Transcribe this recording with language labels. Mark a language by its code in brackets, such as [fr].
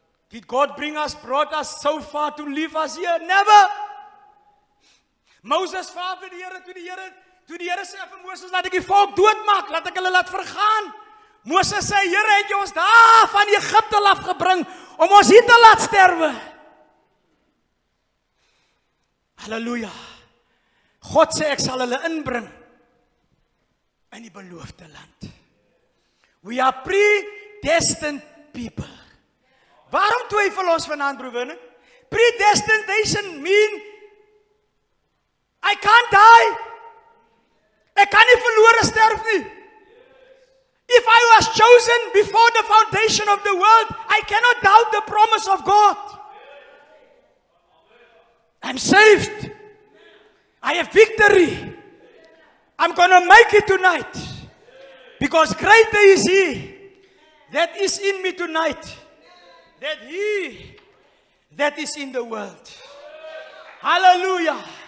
[en] Did God brought us so far to leave us here? Never. [af] Moses vra vir die Here, toe die Here sê vir Moses, laat ek die volk doodmaak, laat ek hulle laat vergaan. Moses sê, Here, het jy ons daar van Egipte afgebring, om ons hier te laat sterwe. Halleluja. God sê, ek sal hulle inbring in die beloofde land. [en] We are predestined people. [af] Waarom twyfel ons vanaand, broer? [en] Predestination mean I can't die. [af] Ek kan nie verlore sterf nie. [en] If I was chosen before the foundation of the world, I cannot doubt the promise of God. I'm saved. I have victory. I'm going to make it tonight. Because greater is He that is in me tonight than He that is in the world. Hallelujah.